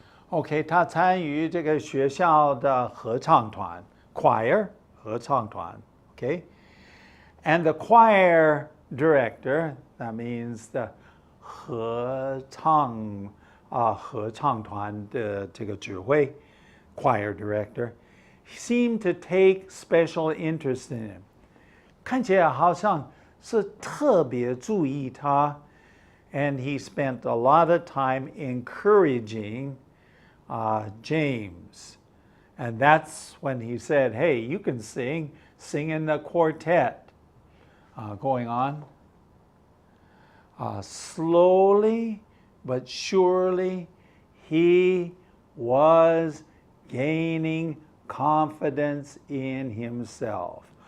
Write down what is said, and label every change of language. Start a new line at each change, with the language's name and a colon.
English: OK,
Chinese: 他参与这个学校的合唱团
English: choir 合唱团 OK, and the choir director, that means the
Chinese: 合唱团的这个指挥
English: choir director, seemed to take special interest in him.
Chinese: 看起来好像是特别注意他。
English: And he spent a lot of time encouraging James. And that's when he said, hey, you can sing in the quartet. Going on. Slowly but surely, he was gaining confidence in himself.